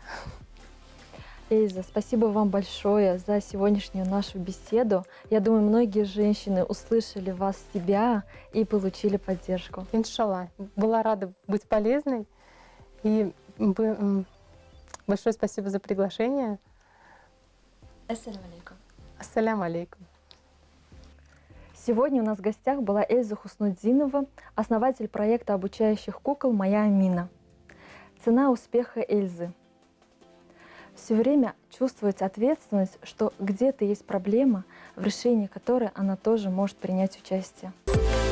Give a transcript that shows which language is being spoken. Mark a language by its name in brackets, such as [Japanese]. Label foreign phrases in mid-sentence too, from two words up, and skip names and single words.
[Russian] Эльза, спасибо вам большое за сегодняшнюю нашу беседу. Я думаю, многие женщины услышали вас, себя и получили поддержку. Иншаллах. Была рада быть полезной. И большое спасибо за приглашение. [Arabic] السلام عليكم. السلام عليكم. [Russian] Сегодня у нас в гостях была Эльза Хуснуддинова, основатель проекта обучающих кукол «Моя Амина». Цена успеха Эльзы. Все время чувствовать ответственность, что где-то есть проблема, в решении которой она тоже может принять участие.